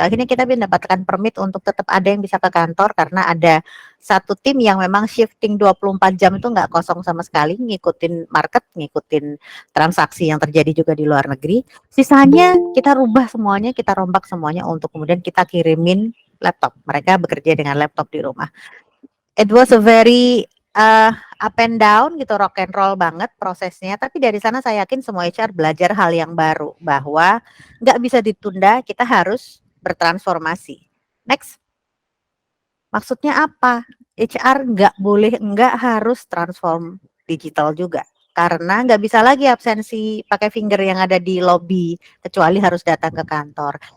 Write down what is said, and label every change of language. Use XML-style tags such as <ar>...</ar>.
<id>Akhirnya kita mendapatkan permit untuk tetap ada yang bisa ke kantor karena ada satu tim yang memang shifting 24 jam itu nggak kosong sama sekali, ngikutin market, ngikutin transaksi yang terjadi juga di luar negeri. Sisanya kita rubah semuanya, kita rombak semuanya untuk kemudian kita kirimin laptop. Mereka bekerja dengan laptop di rumah.</id> <en>It was a very up and down</en> <id>gitu,</id> <en>rock and roll</en> <id>banget prosesnya. Tapi dari sana saya yakin semua HR belajar hal yang baru, bahwa nggak bisa ditunda, kita harus bertransformasi. Next. Maksudnya apa? HR nggak boleh, nggak harus transform digital juga. Karena nggak bisa lagi absensi pakai finger yang ada di lobby, kecuali harus datang ke kantor.</id>